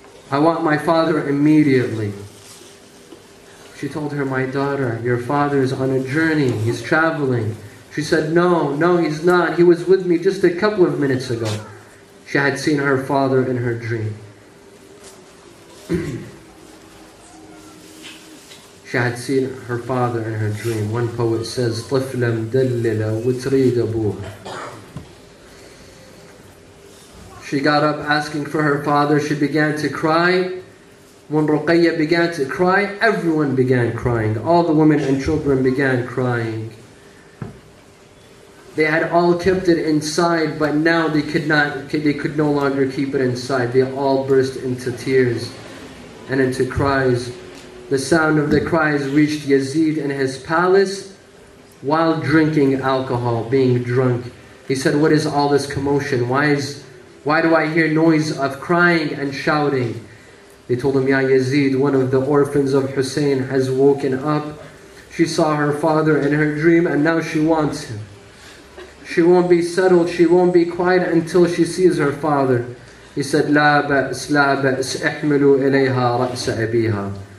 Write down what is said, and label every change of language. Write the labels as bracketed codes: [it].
[en] I want my father immediately. She told her, my daughter, your father is on a journey. He's traveling. She said, no, he's not. He was with me just a couple of minutes ago. She had seen her father in her dream. She had seen her father in her dream. One poet says, [ar] طفلا مدللة وتريد أبوها. [en] She got up asking for her father. She began to cry. When Ruqayya began to cry, everyone began crying. All the women and children began crying. They had all kept it inside, but now they could no longer keep it inside. They all burst into tears and into cries. The sound of the cries reached Yazid in his palace while drinking alcohol, being drunk. He said, what is all this commotion? Why do I hear noise of crying and shouting? They told him, Ya Yazid, one of the orphans of Hussein has woken up. She saw her father in her dream and now she wants him. She won't be settled, she won't be quiet until she sees her father. He said, [ar] لا بأس احملوا إليها رأس أبيها.